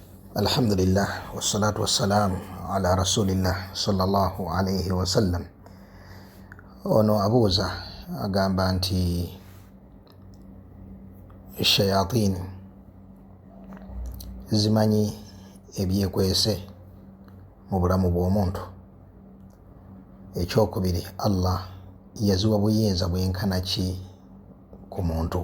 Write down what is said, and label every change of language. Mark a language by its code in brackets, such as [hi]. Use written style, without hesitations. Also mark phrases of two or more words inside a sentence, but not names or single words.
[ar] الحمد لله والصلاة والسلام على رسول الله صلى الله عليه وسلم. [lg] Ono abuuza agamba nti shayatin zimanyi ebyekwese mu bulamu bw'omuntu. Ekyokubiri, Allah yaziwa buyinza bwenkana ki ku muntu?